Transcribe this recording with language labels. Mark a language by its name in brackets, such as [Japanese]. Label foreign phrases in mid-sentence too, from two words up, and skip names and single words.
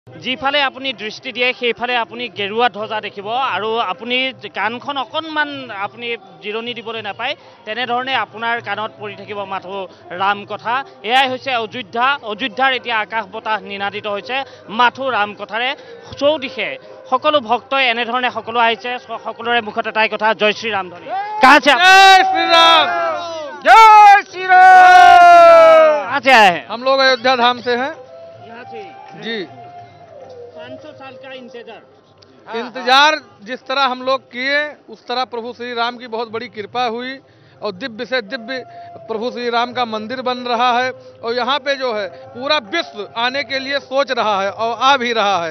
[Assamese] যিফালে আপুনি দৃষ্টি দিয়ে সেইফালে আপুনি গেৰুৱা ধ্বজা দেখিব আৰু আপুনি কাণখন অকণমান আপুনি জিৰণি দিবলৈ নাপায় তেনেধৰণে আপোনাৰ কাণত পৰি থাকিব মাথো ৰাম কথা। এয়াই হৈছে অযোধ্যা। অযোধ্যাৰ এতিয়া আকাশ বতাহ নিনাদিত হৈছে মাথো ৰাম কথাৰে। চৌদিশে সকলো ভক্তই এনেধৰণে সকলো আহিছে, সকলোৰে মুখত এটাই কথা, জয় শ্ৰীৰাম ধ্বনি। [Hindi] जय श्री राम, जय श्री राम। कहाँ से आए हैं? हम लोग अयोध्या धाम से हैं यहाँ से जी। 500 साल का इंतजार जिस तरह हम लोग किए उस तरह प्रभु श्री राम की बहुत बड़ी कृपा हुई और दिव्य से दिव्य प्रभु श्री राम का मंदिर बन रहा है और यहाँ पे जो है पूरा विश्व आने के लिए सोच रहा है और आ भी रहा है।